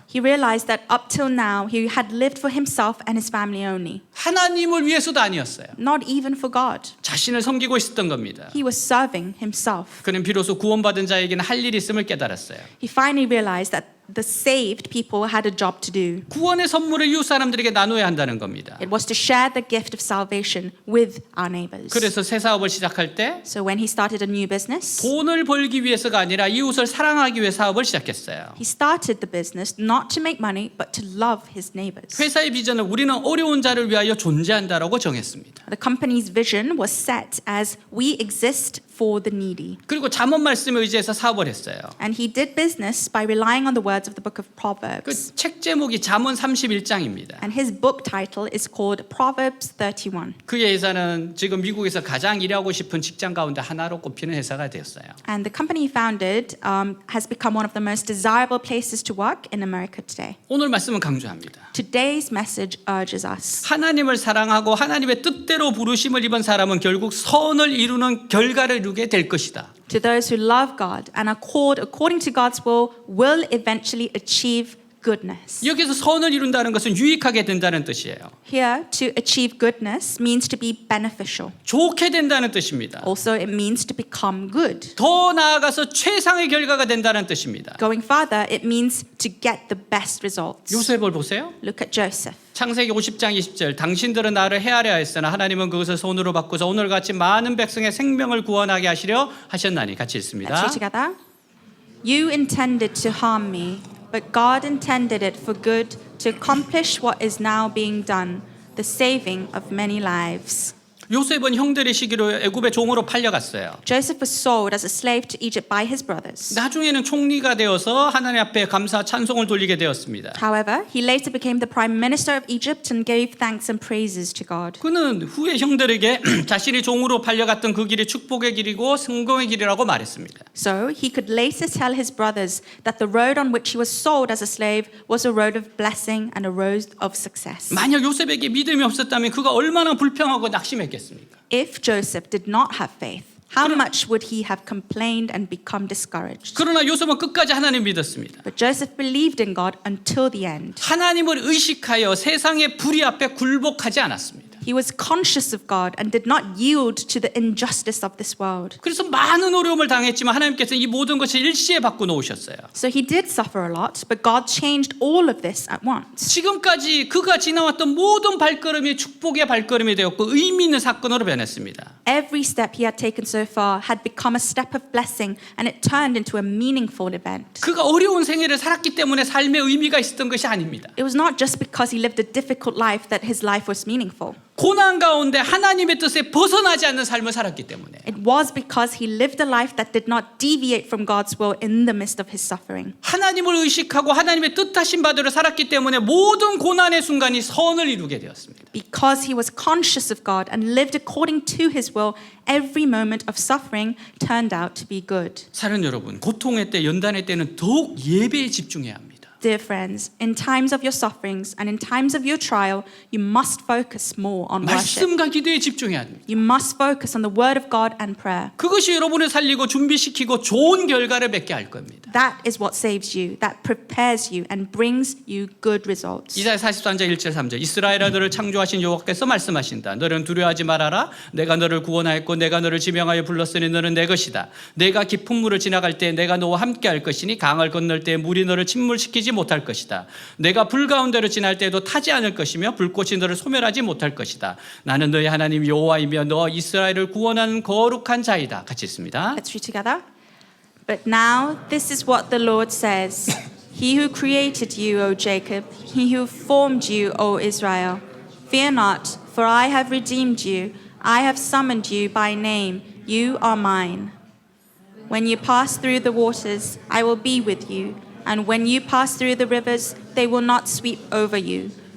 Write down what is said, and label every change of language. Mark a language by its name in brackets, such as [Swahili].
[English] He realized that up till now he had lived for himself and his family only, [Korean] 하나님을 위해서도 아니었어요. [English] not even for God. [Korean] 자신을 섬기고 있었던 겁니다. [English] He was serving himself. [Korean] 그는 비로소 구원받은 자에게는 할 일이 있음을 깨달았어요. [English] He finally realized that the saved people had a job to do. [Korean] 구원의 선물을 이웃 사람들에게 나눠야 한다는 겁니다. [English] It was to share the gift of salvation with our neighbors. [Korean] 그래서 새 사업을 시작할 때 [English] So when he started a new business, [Korean] 돈을 벌기 위해서가 아니라 이웃을 사랑하기 위해 사업을 시작했어요. [English] he started the business not to make money but to love his neighbors. [Korean] 회사의 비전은 우리는 어려운 자를 위하여 존재한다라고 정했습니다. [English] The company's vision was set as we exist for the needy. [Korean] 그리고 잠언 말씀에 의지해서 사업을 했어요. [English] And he did business by relying on the words of the book of [Korean] 그 [English] Proverbs. [Korean] 책 제목이 잠언 31장입니다. [English] And his book title is called Proverbs 31. [Korean] 그의 회사는 지금 미국에서 가장 일하고 싶은 직장 가운데 하나로 꼽히는 회사가 되었어요. [English] And the company he founded has become one of the most desirable places to work in America today. [Korean] 오늘 말씀은 강조합니다. [English] Today's message urges us. [Korean] 하나님을 사랑하고 하나님의 뜻대로 부르심을 입은 사람은 결국 선을 이루는 결과를 이루게 될 것이다. [English] To those who love God and are called according to God's will eventually achieve goodness. [Korean] 여기서 선을 이룬다는 것은 유익하게 된다는 뜻이에요. [English] Here, to achieve goodness means to be beneficial. [Korean] 좋게 된다는 뜻입니다. [English] Also, it means to become good. [Korean] 더 나아가서 최상의 결과가 된다는 뜻입니다. [English] Going further, it means to get the best results. [Korean] 요셉을 보세요. [English] Look at Joseph. [Korean] 창세기 50장 20절 당신들은 나를 헤아려 하였으나 하나님은 그것을 손으로 바꾸사 오늘같이 많은 백성의 생명을 구원하게 하시려 하셨나니 같이 [English] Let's [Korean] 읽습니다. [English] read together. You intended to harm me, but God intended it for good to accomplish what is now being done, the saving of many lives. [Korean] 요셉은 형들의 시기로 애굽의 종으로 팔려갔어요. [English] Joseph was sold as a slave to Egypt by his brothers. [Korean] 나중에는 총리가 되어서 하나님 앞에 감사 찬송을 돌리게 되었습니다. [English] However, he later became the prime minister of Egypt and gave thanks and praises to God. [Korean] 그는 후에 형들에게 자신이 종으로 팔려갔던 그 길이 축복의 길이고 성공의 길이라고 말했습니다. [English] So he could later tell his brothers that the road on which he was sold as a slave was a road of blessing and a road of success. [Korean] 만약 요셉에게 믿음이 없었다면 그가 얼마나 불평하고 낙심했겠습니까? [English] If Joseph did not have faith, how much would he have complained and become discouraged? [Korean] 그러나 요셉은 끝까지 하나님 믿었습니다. [English] But Joseph believed in God until the end. [Korean] 하나님을 의식하여 세상의 불의 앞에 굴복하지 않았습니다. [English] He was conscious of God and did not yield to the injustice of this world. [Korean] 그래서 많은 어려움을 당했지만 하나님께서 이 모든 것을 일시에 바꿔 놓으셨어요. [English] So he did suffer a lot, but God changed all of this at once. [Korean] 지금까지 그가 지나왔던 모든 발걸음이 축복의 발걸음이 되었고 의미 있는 사건으로 변했습니다. [English] Every step he had taken so far had become a step of blessing, and it turned into a meaningful event. [Korean] 그가 어려운 생애를 살았기 때문에 삶의 의미가 있었던 것이 아닙니다. [English] It was not just because he lived a difficult life that his life was meaningful. [Korean] 고난 가운데 하나님의 뜻에 벗어나지 않는 삶을 살았기 때문에 [English] It was because he lived a life that did not deviate from God's will in the midst of his suffering. [Korean] 하나님을 의식하고 하나님의 뜻하신 바대로 살았기 때문에 모든 고난의 순간이 선을 이루게 되었습니다. [English] Because he was conscious of God and lived according to his will, every moment of suffering turned out to be good. [Korean] 사랑 여러분, 고통의 때, 연단의 때는 더욱 예배에 집중해야 합니다. [English] Dear friends, in times of your sufferings and in times of your trial, you must focus more on worship. [Korean] 말씀과 기도에 집중해야 합니다. [English] You must focus on the word of God and prayer. [Korean] 그것이 여러분을 살리고 준비시키고 좋은 결과를 맺게 할 겁니다. [English] That is what saves you, that prepares you and brings you good results. [Korean] 이사야 43장 1절 3절 이스라엘아 너를 창조하신 여호와께서 말씀하신다. 너는 두려워하지 말아라. 내가 너를 구원하였고 내가 너를 지명하여 불렀으니 너는 내 것이다. 내가 깊은 물을 지나갈 때 내가 너와 함께 할 것이니 강을 건널 때 물이 너를 침몰시키지 못할 것이다. 내가 불 가운데로 지날 때도 타지 않을 것이며 불꽃이 너를 소멸하지 못할 것이다. 나는 너의 하나님 여호와이며 너 이스라엘을 구원하는 거룩한 자이다. 같이 읽습니다. [English] Let's read together. But now this is what the Lord says. He who created you, O Jacob, he who formed you, O Israel. Fear not, for I have redeemed you. I have summoned you by name. You are mine. When you pass through the waters, I will be with you. And when you pass through the rivers, they will not sweep over you.